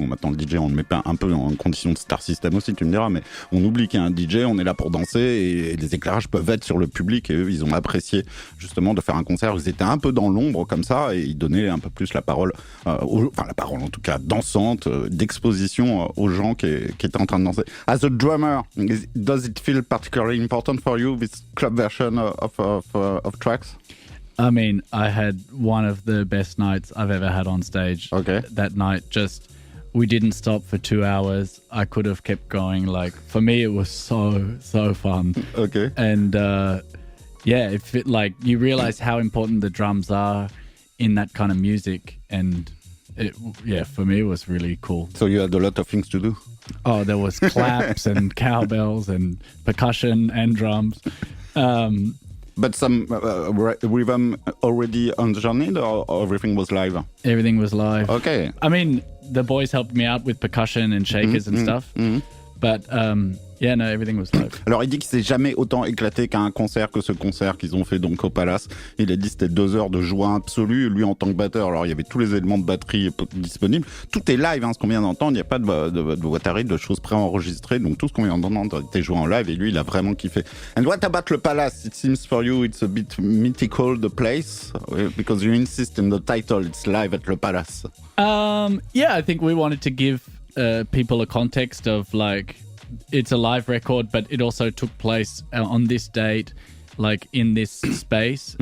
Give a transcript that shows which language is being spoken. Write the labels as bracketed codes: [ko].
[fr] Bon, maintenant, le DJ, on le met pas un peu en condition de star system aussi, tu me diras, mais on oublie qu'il y a un DJ, on est là pour danser, et les éclairages peuvent être sur le public, et eux, ils ont apprécié, justement, de faire un concert où ils étaient un peu dans l'ombre, comme ça, et ils donnaient un peu plus la parole, la parole, en tout cas, dansante, d'exposition aux gens qui étaient en train de danser. [en] As a drummer, does it feel particularly important for you, this club version of tracks? I mean, I had one of the best nights I've ever had on stage. Okay. That night, we didn't stop for 2 hours. I could have kept going. Like, for me, it was so fun. Okay. And you realize how important the drums are in that kind of music, and for me, it was really cool. So you had a lot of things to do? Oh, there was claps and cowbells and percussion and drums. But some rhythm already on the journey, or everything was live? Everything was live. Okay. I mean, the boys helped me out with percussion and shakers and stuff. But yeah, no, everything was live. [fr] Alors il dit qu'il s'est jamais autant éclaté qu'à un concert que ce concert qu'ils ont fait donc au Palace. Il a dit que c'était 2 heures de joie absolue. Lui en tant que batteur, alors il y avait tous les éléments de batterie disponibles. Tout est live, hein, ce qu'on vient d'entendre. Il n'y a pas de boîte à rythme, de choses préenregistrées. Donc tout ce qu'on vient d'entendre était joué en live et lui il a vraiment kiffé. [en] And what about le Palace? It seems for you it's a bit mythical, the place, because you insist in the title, it's live at le Palace. Yeah, I think we wanted to give people a context of like, it's a live record, but it also took place on this date, like in this space.